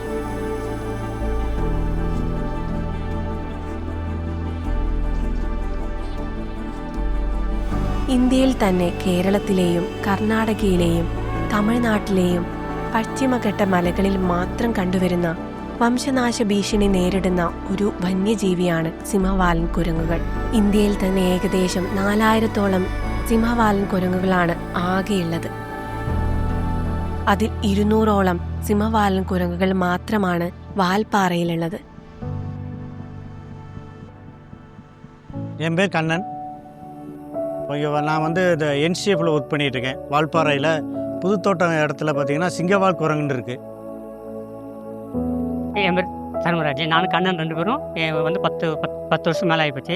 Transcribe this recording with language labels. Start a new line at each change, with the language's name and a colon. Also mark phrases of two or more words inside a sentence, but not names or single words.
Malayalam: ഇന്ത്യയിൽ തന്നെ കേരളത്തിലെയും കർണാടകയിലെയും തമിഴ്നാട്ടിലെയും പശ്ചിമഘട്ട മലകളിൽ മാത്രം കണ്ടുവരുന്ന വംശനാശ ഭീഷണി നേരിടുന്ന ഒരു വന്യജീവിയാണ് സിംഹവാലൻ കുരങ്ങുകൾ. ഇന്ത്യയിൽ തന്നെ ഏകദേശം 4000-ഓളം സിംഹവാലൻ കുരങ്ങുകളാണ് ആകെയുള്ളത്. അതിൽ 200-ഓളം സിംഹവാലൻ കുരങ്ങുകൾ മാത്രമാണ് വാൽപ്പാറയിലുള്ളത്.
Tamil: என் பேர் கண்ணன். நான் வந்து இந்த என்சிஎஃப்பில் ஒர்க் பண்ணிகிட்ருக்கேன். வால்பாறையில் புதுத்தோட்டம் இடத்துல பார்த்தீங்கன்னா சிங்கவால் குரங்குன்னு இருக்குது. என் பேர் தர்மராஜ். நானும் கண்ணன் 2 பேரும் வந்து 10 வருஷம் மேலே ஆகிப்போச்சு.